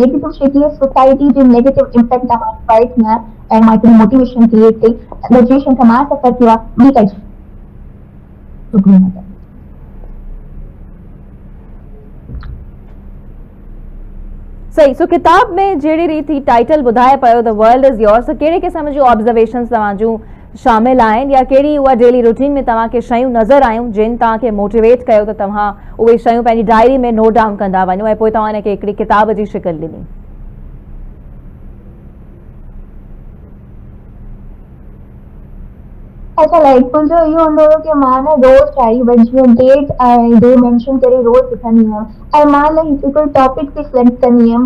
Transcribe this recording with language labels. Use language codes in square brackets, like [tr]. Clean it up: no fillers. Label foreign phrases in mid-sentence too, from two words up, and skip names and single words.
[sd] नेगेटिव शइ कीअं सोसाइटी जे [en] negative impact [sd] मां इंस्पायर थी आहियां ऐं मां हिकिड़ी मोटिवेशन क्रिएट कई। ग्रेजुएशन खां मां सफ़र कयो आहे, ॿी काई छोकिरी न कई। सही। सो किताब में जहिड़ी रीति टाइटल ॿुधाए पियो द वर्ल्ड इज़ योर्स, कहिड़े क़िस्म जूं ऑब्जर्वेशंस तव्हांजूं शामिल आहिनि, या कहिड़ी उहा [en] daily routine [sd] में तव्हांखे शयूं नज़र आयूं जिन तव्हांखे मोटिवेट कयो त तव्हां उहे शयूं पंहिंजी डायरी में [en] note down [sd] कंदा वञो ऐं पोइ तव्हां हिनखे हिकिड़ी किताब जी शिकिल ॾिनी? अच्छा, लाइक मुंहिंजो इहो हूंदो हुयो की मां न रोज़ डायरी में जीअं डेट ऐं डे मेंशन करे रोज़ लिखंदी हुयमि ऐं मां लाइक हिकु टॉपिक ते सिलेक्ट कंदी हुयमि।